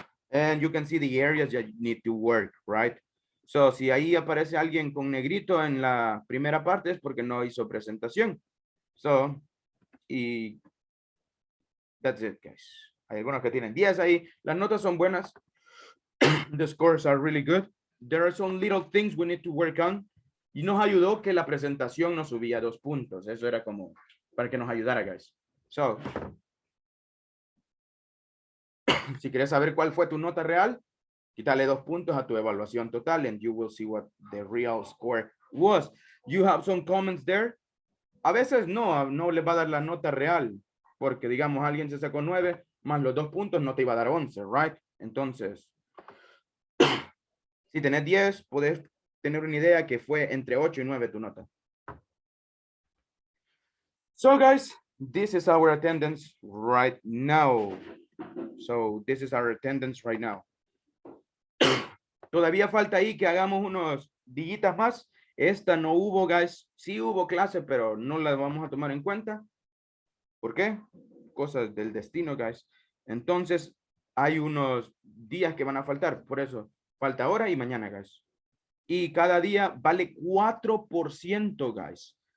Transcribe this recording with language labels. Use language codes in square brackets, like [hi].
[en] And you can see the areas that you need to work, right? [es] So, si ahí aparece alguien con negrito en la primera parte es porque no hizo presentación. [en] So, y that's it, guys. [es] Hay algunos que tienen 10 ahí. Las notas son buenas. [en] The scores are really good. There are some little things we need to work on. [es] Y nos ayudó que la presentación nos subía 2 puntos. Eso era como para que nos ayudara, guys. So, si quieres saber cuál fue tu nota real, quítale 2 puntos a tu evaluación total [en] and you will see what the real score was. You have some comments there. [es] A veces no le va a dar la nota real, porque digamos alguien se sacó 9 más los 2 puntos no te iba a dar 11, right? Entonces, si tenés 10, puedes tener una idea que fue entre 8 y 9 tu nota. [en] So guys, this is our attendance right now. So this is our attendance right now. [es] Todavía falta ahí que hagamos unos dígitas más. Esta no hubo, guys. Sí hubo clase, pero no la vamos a tomar en cuenta. ¿Por qué? Cosas del destino, guys. Entonces, hay unos días que van a faltar. Por eso, falta ahora y mañana, guys. Y cada día vale 4%, guys.